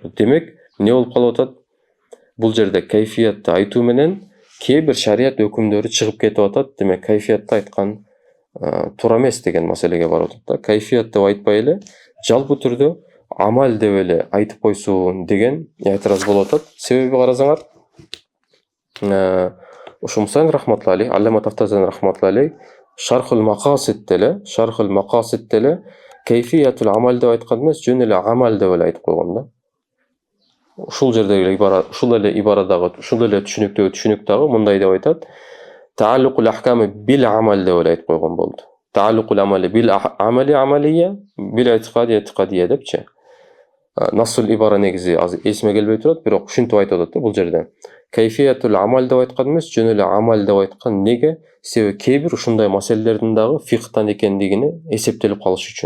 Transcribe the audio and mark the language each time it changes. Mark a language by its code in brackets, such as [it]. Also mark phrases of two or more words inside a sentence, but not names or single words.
[ky] Демек, эмне болуп калып атат? Бул жерде кайфиятты айтуу менен кээ бир шарият өкүмдөрү чыгып кетип атат. Демек, кайфиятты айткан туура эмес деген маселеге барып атат да. Кайфият деп айтпай эле, жалпы түрдө амал деп эле айтып койсун деген этираз болуп атат. Себеби карасаңар, ушу Мусаин [ar] رحمة الله عليه, [ky] Аллама Тафтазани [ar] رحمة الله عليه [ky] Шархул Мақасид деле [ar] كيفية العمل [ky] деп айткан эмес, жөн эле амал деп эле айтып койгон да. Ушул жердеги ибара, ушул эле ибарадагы, ушул эле түшүнүктөгү түшүнүк дагы мындай деп айтат. [ar] تعلق الأحكام بالعمل [ky] деп эле айтып койгон болду. [ar] تعلق الأعمال بالأعمال العملية بالاعتقاد الاعتقادية депчи. نص العبارة [ky] негизи азыр эсиме келбей турат, бирок ушинтип айтып атат да бул жерде. [ar] كيفية العمل [ky] деп айткан эмес, жөн эле амал деп айткан. Неге? Себеби кээ бир ушундай маселелердин дагы фикхтан экендигини эсептелип калыш үчүн.